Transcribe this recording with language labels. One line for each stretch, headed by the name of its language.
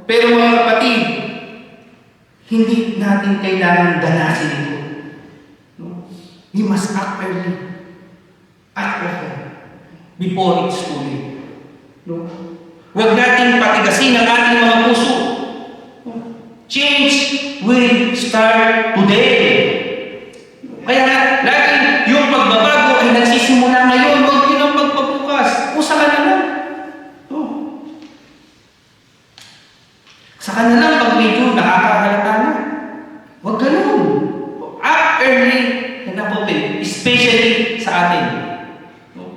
Filipino: Pero mga kapatid, hindi natin kailangan danasin ito.
English: No? We must act early. Act often. Before it's too late. No?
Filipino: Huwag natin patigasin ang ating mga puso. No?
English: Change will start today.
Filipino: Kaya nga, lagi yung pagbabago ay nagsisimula ngayon. Huwag yun ang pagpabukas. Usa ka na lang. No? Saka na lang pag medyo nakakahalata na. Huwag ganun. Act early and open, especially sa atin. No?